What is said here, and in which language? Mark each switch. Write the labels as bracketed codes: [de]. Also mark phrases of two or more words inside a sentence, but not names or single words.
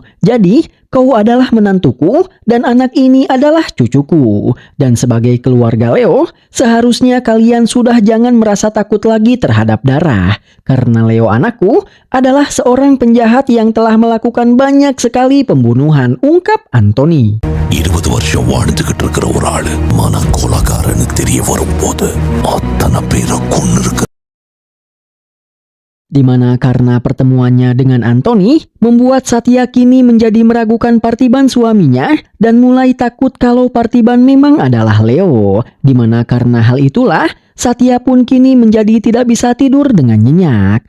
[id] Jadi, kau adalah menantuku dan anak ini adalah cucuku. Dan sebagai keluarga Leo, seharusnya kalian sudah jangan merasa takut lagi terhadap darah. Karena Leo anakku adalah seorang penjahat yang telah melakukan banyak sekali pembunuhan, ungkap Anthony. [ta] 20 வருஷம் வாழ்ந்துகிட்டு இருக்கிற ஒரு ஆளு மனக்கோலக்காரன்னு தெரிய வரும்போது அத்தனை பேரை கொன்னு இருக்கு. [id] Di mana karena pertemuannya dengan Anthony membuat Satya kini menjadi meragukan Parthiban suaminya dan mulai takut kalau Parthiban memang adalah Leo. Di mana karena hal itulah Satya pun kini menjadi tidak bisa tidur dengan nyenyak.